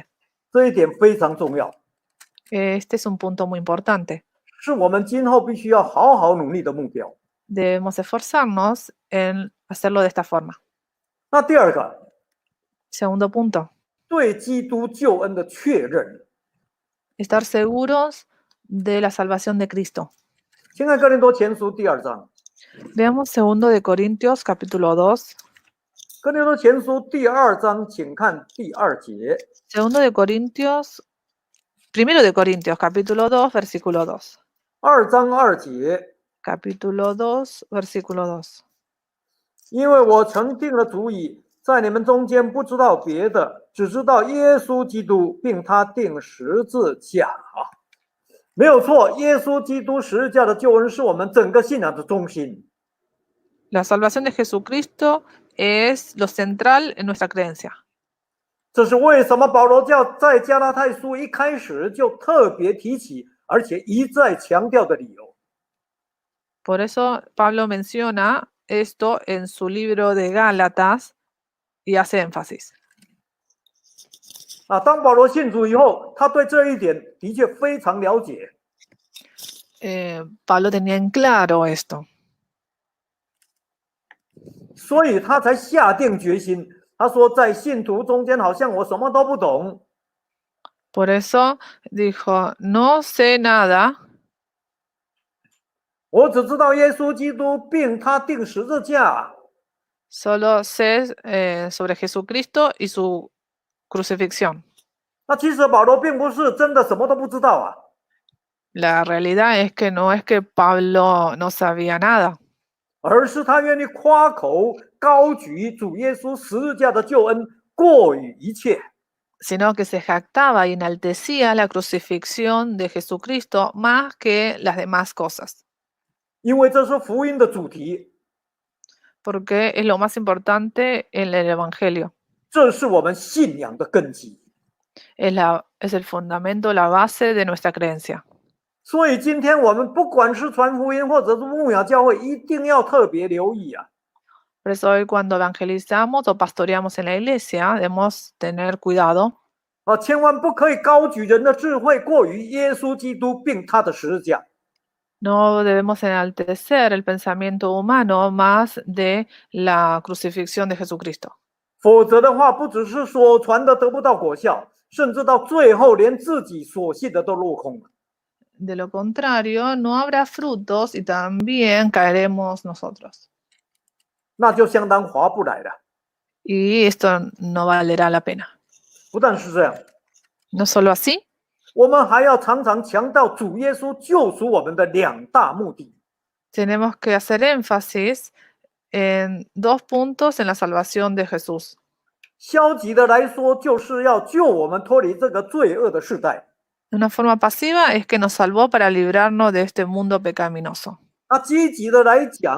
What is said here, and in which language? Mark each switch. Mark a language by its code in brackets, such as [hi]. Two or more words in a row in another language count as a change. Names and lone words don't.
[zh] 这一点非常重要， [es] Este es un punto muy importante. [zh] 是我们今后必须要好好努力的目标。 [es] Debemos esforzarnos en hacerlo de esta forma. [zh] 那第二个， [es] Segundo punto, [zh] 对基督救恩的确认。 [es] estar seguros de la salvación de Cristo. [zh] 请看哥林多前书第2章， [es] Veamos 2 de Corintios capítulo 2. [zh] 哥林多前书第2章，请看第2节。 [es] 1 de Corintios capítulo 2, versículo 2. [zh] 2 章2节， [es] Capítulo 2, versículo 2. [zh] 因为我曾定了主意，在你们中间不知道别的，只知道耶稣基督，并他定十字架。没有错，耶稣基督十字架的救恩是我们整个信仰的中心。 [es] La salvación de Jesucristo es lo central en nuestra creencia. [zh] 这是为什么保罗在加拉太书一开始就特别提起，而且一再强调的理由。 [es] Por eso Pablo menciona esto en su libro de Gálatas y hace énfasis. [zh] 当保罗信主以后，他对这一点的确非常了解。 [es] Pablo tenía en claro esto. [zh] 所以他才下定决心。他说，在信徒中间，好像我什么都不懂。 [es] Por eso dijo, no sé nada, [zh] 我只知道耶稣基督并他定十字架。 [es] solo sé sobre Jesucristo y su crucifixión. [zh] 那其实保罗并不是真的什么都不知道啊， [es] La realidad es que no es que Pablo no sabía nada, [zh] 而是他愿意夸口高举主耶稣十字架的救恩过于一切。 [es] sino que se jactaba y enaltecía la crucifixión de Jesucristo más que las demás cosas, [zh] 因为这是福音的主题， [es] porque es lo más importante en el Evangelio. [zh] 这是我们信仰的根基。 [es] Es el fundamento, la base de nuestra creencia. [zh] 所以今天我们不管是传福音或者是牧养教会，一定要特别留意啊。 [es] Por eso hoy cuando evangelizamos o pastoreamos en la iglesia, debemos tener cuidado. [zh] 千万不可以高举人的智慧过于耶稣基督并他的十字架。 [es] No debemos enaltecer el pensamiento humano más de la crucifixión de Jesucristo. [zh] 否则的话，不只是所传的得不到果效，甚至到最后连自己所信的都落空了。 [es] De lo contrario, no habrá frutos y también caeremos nosotros. [zh] 那就相当划不来了。 [es] Y esto no valerá la pena. [zh] 不但是这样， [es] No solo así, [zh] 我们还要常常强调主耶稣救赎我们的两大目的。 [es] tenemos que hacer énfasis en 2 puntos en la salvación de Jesús. [zh] 消极的来说，就是要救我们脱离这个罪恶的世代。 [es] De una forma pasiva es que nos salvó para librarnos de este mundo pecaminoso. [zh] 那积极的来讲，